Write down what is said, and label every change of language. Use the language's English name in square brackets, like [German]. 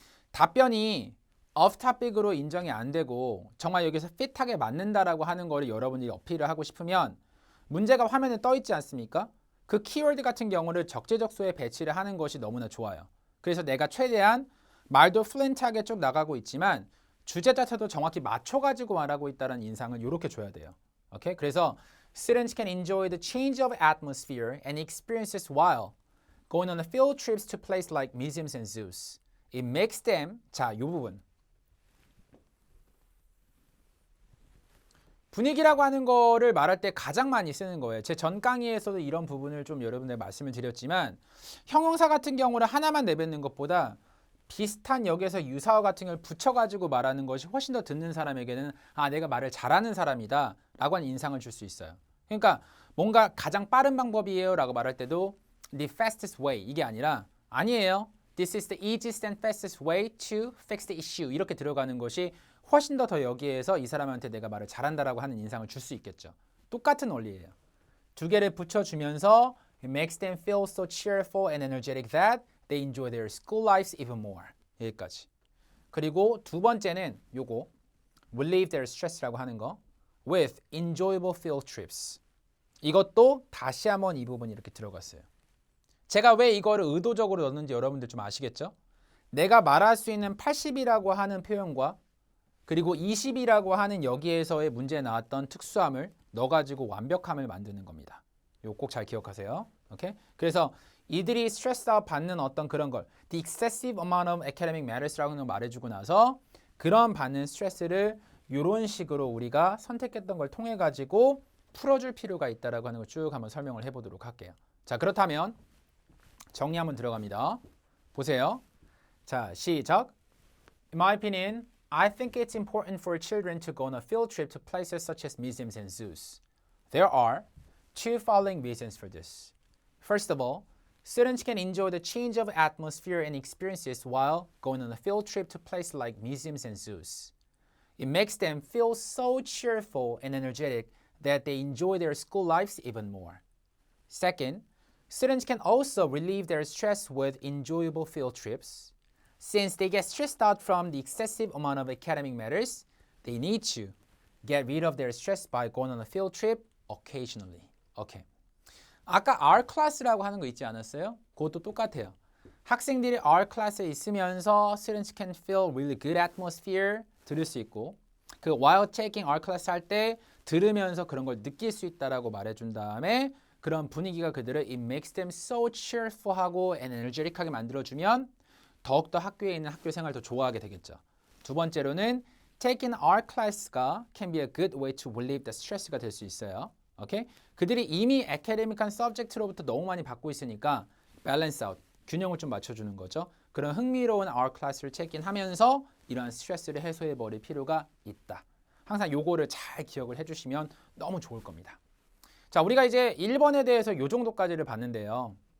[Korean] 답변이 off topic으로 인정이 안 되고 정말 여기서 핏하게 맞는다라고 하는 거를 여러분들이 어필을 하고 싶으면 문제가 화면에 떠 있지 않습니까? 그 키워드 같은 경우를 적재적소에 배치를 하는 것이 너무나 좋아요. 그래서 내가 최대한 말도 플랜트하게 쭉 나가고 있지만 주제 자체도 정확히 맞춰가지고 말하고 있다는 인상을 이렇게 줘야 돼요. 오케이? 그래서 [English] students can enjoy the change of atmosphere and experiences while going on field trips to places like museums and zoos. It makes them, [Korean] 자, 이 부분. 분위기라고 하는 거를 말할 때 가장 많이 쓰는 거예요. 제 전 강의에서도 이런 부분을 좀 여러분들 말씀을 드렸지만 형용사 같은 경우를 하나만 내뱉는 것보다 비슷한 역에서 유사어 같은 걸 붙여가지고 말하는 것이 훨씬 더 듣는 사람에게는 아, 내가 말을 잘하는 사람이다 라고 하는 인상을 줄 수 있어요. 그러니까 뭔가 가장 빠른 방법이에요 라고 말할 때도 [English] the fastest way [Korean] 이게 아니라 아니에요. [English] This is the easiest and fastest way to fix the issue [Korean] 이렇게 들어가는 것이 훨씬 더 여기에서 이 사람한테 내가 말을 잘한다라고 하는 인상을 줄 수 있겠죠. 똑같은 원리예요. 두 개를 붙여주면서 [English] it makes them feel so cheerful and energetic that they enjoy their school lives even more. [Korean] 여기까지. 그리고 두 번째는 요거 [English] relieve their stress [Korean] 라고 하는 거 [English] with enjoyable field trips. [Korean] 이것도 다시 한번 이 부분이 이렇게 들어갔어요. 제가 왜 이거를 의도적으로 넣는지 여러분들 좀 아시겠죠? 내가 말할 수 있는 80이라고 하는 표현과 그리고 20이라고 하는 여기에서의 문제에 나왔던 특수함을 넣어가지고 완벽함을 만드는 겁니다. 이거 꼭 잘 기억하세요. 오케이? 그래서 이들이 스트레스 받는 어떤 그런 걸 [English] the excessive amount of academic matters [Korean] 라고 하는 걸 말해주고 나서 그런 받는 스트레스를 이런 식으로 우리가 선택했던 걸 통해 가지고 풀어줄 필요가 있다라고 하는 걸 쭉 한번 설명을 해보도록 할게요. 자, 그렇다면 정리 한번 들어갑니다. 보세요. 자, 시작. [English] In my opinion, I think it's important for children to go on a field trip to places such as museums and zoos. There are two following reasons for this. First of all, students can enjoy the change of atmosphere and experiences while going on a field trip to places like museums and zoos. It makes them feel so cheerful and energetic that they enjoy their school lives even more. Second, students can also relieve their stress with enjoyable field trips. Since they get stressed out from the excessive amount of academic matters, they need to get rid of their stress by going on a field trip occasionally. Okay. [Korean] 아까 our class라고 하는 거 있지 않았어요? 그것도 똑같아요. 학생들이 our class에 있으면서 [English] students can feel really good atmosphere [Korean] 들을 수 있고 그 [English] while taking our class [Korean] 할 때 들으면서 그런 걸 느낄 수 있다라고 말해준 다음에 그런 분위기가 그들을 [English] it makes them so cheerful [Korean] 하고 [English] and energetic [Korean] 하게 만들어주면 더욱더 학교에 있는 학교 생활을 더 좋아하게 되겠죠. 두 번째로는 [English] taking our class가 can be a good way to relieve the stress [Korean] 가 될 수 있어요. 오케이? 그들이 이미 academic한 subject로부터 너무 많이 받고 있으니까 [English] balance out, [Korean] 균형을 좀 맞춰주는 거죠. 그런 흥미로운 our class를 check-in 하면서 이러한 스트레스를 해소해 버릴 필요가 있다. 항상 요거를 잘 기억을 해주시면 너무 좋을 겁니다. 자, 우리가 이제 1번에 대해서 요 정도까지를 봤는데요.